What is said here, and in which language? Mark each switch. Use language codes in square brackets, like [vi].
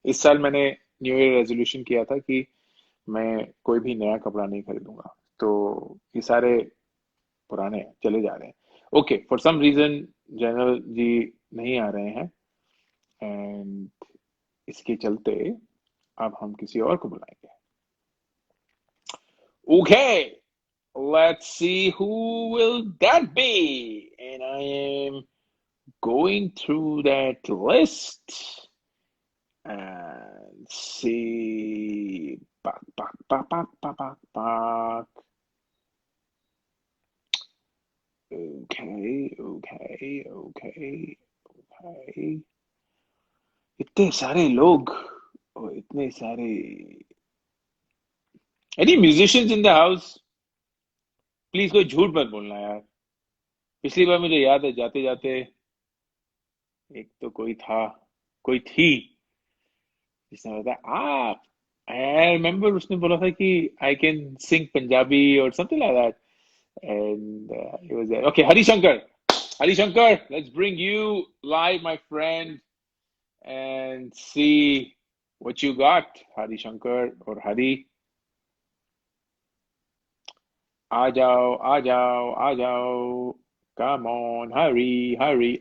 [hi] इस साल मैंने न्यू ईयर रेजोल्यूशन किया था कि मैं कोई भी नया कपड़ा नहीं खरीदूंगा, तो ये सारे पुराने चले जा रहे हैं। [en] okay, for some reason [hi] general जी नहीं आ रहे हैं, एंड इसके चलते अब हम किसी और को बुलाएंगे। Okay, [en] let's see who will that be, and I am going through that list and see. Bak, bak, bak, bak, bak, bak, bak. Okay, okay, okay, okay. [hi] इतने सारे लोग और इतने सारे। [en] Any musicians in the house? [hi] Please कोई झूठ मत बोलना यार। पिछली बार मुझे याद है, जाते जाते एक तो कोई था, कोई थी जिसने बताया आप, [en] I remember, [hi] उसने बोला था कि [en] I can sing Punjabi [hi] और [en] Something like that, and it was okay. Harishankar, Harishankar, let's bring you live, my friend, and see what you got, Harishankar or Hari. [hi] आ जाओ, आ जाओ, आ जाओ, [en] come on, hurry, hurry.